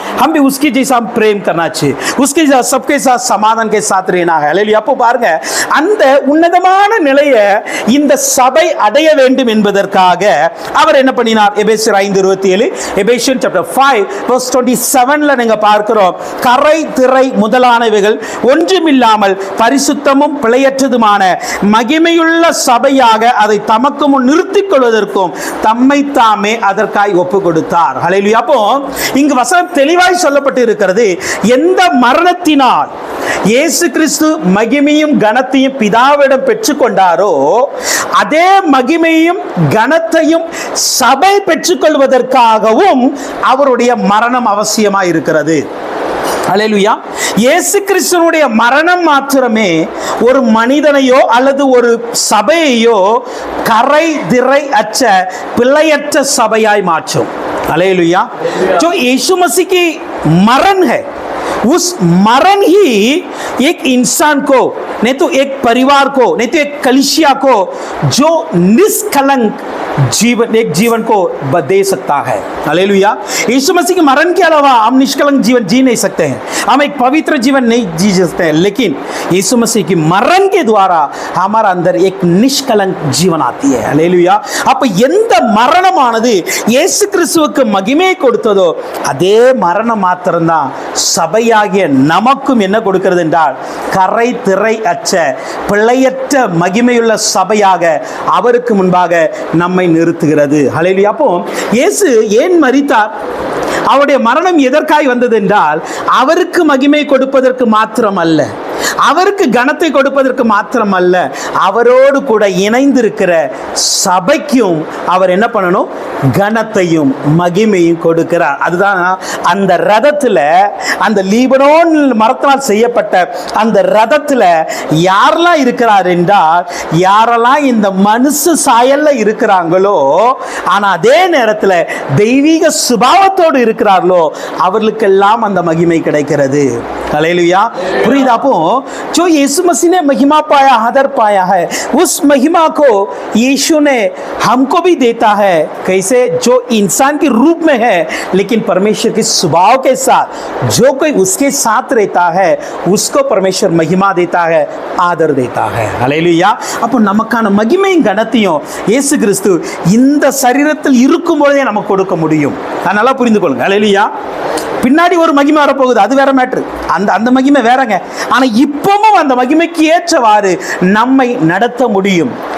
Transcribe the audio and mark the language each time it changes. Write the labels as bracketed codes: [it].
[hi] हम भी उसके जैसा हम प्रेम करना चाहिए, उसके साथ सबके साथ समाधान के साथ रहना है. हालेलुया. [ta] அப்போ பாருங்க, அந்த உன்னதமான நிலையை இந்த சபை அடைய வேண்டும் என்பதற்காக அவர் என்ன பண்ணினார்? எபேசியர் 5:27, எபேசியன் சாப்டர் 5 verse 27ல நீங்க பார்க்கிறோம், கரை திரை முதலானவைகள் ஒன்றுமில்லாமல் பரிசுத்தமும் பிழையற்றதுமான மகிமையுள்ள சபையாக அதை தமக்கு முன் நிறுத்திக் கொள்வதற்கும் தம்மை தாமே அதற்காய் ஒப்பு கொடுத்தார். ஹல்லேலூயா. அப்போ இங்கு வசனம் தெளிவாய் சொல்லப்பட்டு இருக்கிறது, எந்த மரணத்தினால் இயேசு கிறிஸ்து மகிமையும் கனத்தையும் பிதாவிடம் பெற்றுக்கொண்டாரோ, அதே மகிமையும் கனத்தையும் சபை பெற்றுக்கொள்வதற்காகவும் அவருடைய மரணம் அவசியமாய் இருக்கிறது. ஹல்லேலூயா. இயேசு கிறிஸ்துவினுடைய மரணம் மாத்திரமே ஒரு மனிதனையோ அல்லது ஒரு சபையையோ கரை திரை அற்ற பிழையற்ற சபையாய் மாற்றும். ஹல்லேலூயா. [hi] जो यीशु मसीह की मरण है, उस मरण ही एक इंसान को, नहीं तो एक परिवार को, नहीं तो एक कलीसिया को जो निष्कलंक एक जीवन को दे सकता है. हालेलुया. यीशु मसीह के मरण के अलावा हम निष्कलंक जीवन जी नहीं सकते हैं, हम एक पवित्र जीवन नहीं जी सकते हैं, लेकिन यीशु मसीह की मरण के द्वारा हमारा अंदर एक निष्कलंक जीवन आती है. हालेलुया. [ta] அப்ப எந்த மரணமானது இயேசு கிறிஸ்துவுக்கு மகிமை கொடுத்ததோ, அதே மரணம் மாத்திரம்தான் சபையாகிய நமக்கும் என்ன கொடுக்கிறது என்றால், கரை திரை அற்ற பிழையற்ற மகிமையுள்ள சபையாக அவருக்கு முன்பாக நம்மை நிறுத்துகிறது. ஹல்லேலூயா. அப்போ இயேசு ஏன் மரித்தார்? அவருடைய மரணம் எதற்காய் வந்தது என்றால், அவருக்கு மகிமை கொடுப்பதற்கு மாத்திரம் அல்ல, அவருக்கு கனத்தை கொடுப்பதற்கு மாத்திரம் அல்ல, அவரோடு கூட இணைந்திருக்கிற சபைக்கும் அவர் என்ன பண்ணணும்? கனத்தையும் மகிமையும் கொடுக்கிறார். அதுதான் அந்த ரதத்தில், அந்த லீபனோன் மரத்தினால் செய்யப்பட்ட அந்த ரதத்தில் யாரெல்லாம் இருக்கிறார் என்றால், யாரெல்லாம் இந்த மனுஷ சாயல்ல இருக்கிறாங்களோ, ஆனா அதே நேரத்தில் தெய்வீக சுபாவத்தோடு இருக்கிறார்களோ, அவர்களுக்கெல்லாம் அந்த மகிமை கிடைக்கிறது. [hi] हालेलुया. [ta] पुरीदा आपो [hi] जो यीशु मसीह ने महिमा पाया, आदर पाया है, उस महिमा को यीशु ने हमको भी देता है. कैसे? जो इंसान के रूप में है, लेकिन परमेश्वर के स्वभाव के साथ, जो कोई उसके साथ रहता है, उसको परमेश्वर महिमा देता है, आदर देता है. हालेलुया. [ta] அப்போ நமக்கான மகிமையும் கனத்தையும் இயேசு கிறிஸ்து இந்த சரீரத்தில் இருக்கும் பொழுதே நமக்கு கொடுக்க முடியும். நல்லா புரிந்து கொள்ளுங்க. ஹல்லேலூயா. பின்னாடி ஒரு மகிமை வரப்போகுது, அது வேற மேட்ரு, அந்த மகிமை வேறங்க. ஆனா இப்பவும் அந்த மகிமைக்கு ஏற்றவாறு நம்மை நடத்த முடியும்.